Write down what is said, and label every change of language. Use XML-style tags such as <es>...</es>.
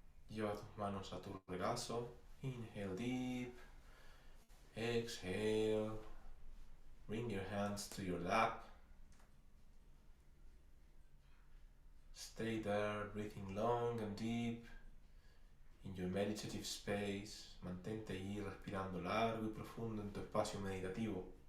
<es>Lleva tus manos a tu regazo.</es> <en>Inhale deep. Exhale. Bring your hands to your lap. Stay there, breathing long and deep in your meditative space.</en> <es>Mantente ahí respirando largo y profundo en tu espacio meditativo.</es>